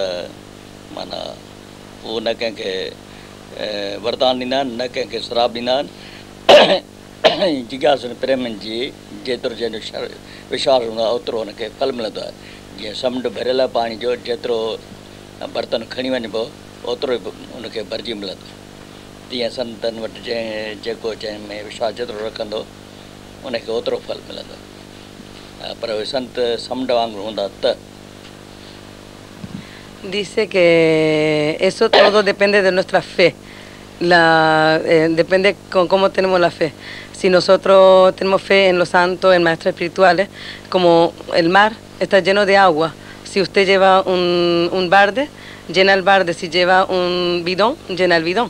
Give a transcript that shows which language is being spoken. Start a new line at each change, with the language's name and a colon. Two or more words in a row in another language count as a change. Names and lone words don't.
Sindhi: माना उहो न कंहिंखे वरदान ॾींदा आहिनि न कंहिंखे श्राप ॾींदा आहिनि जिज्ञासु प्रेमनि जी जेतिरो जंहिंजो विश्वास हूंदो आहे ओतिरो हुनखे फल मिलंदो आहे जीअं समुंड भरियल आहे पाणी जो जेतिरो बर्तन खणी वञिबो ओतिरो ई हुनखे भरिजी मिलंदो तीअं संतनि वटि जेको जंहिं में विश्वास जेतिरो रखंदो उनखे ओतिरो फल मिलंदो पर उहे संत समुंड वांगुरु हूंदा त
Spanish: Dice que eso todo depende de nuestra fe, depende con cómo tenemos la fe. Si nosotros tenemos fe en los santos, en maestros espirituales, como el mar está lleno de agua, si usted lleva un balde, llena el balde, si lleva un bidón, llena el bidón.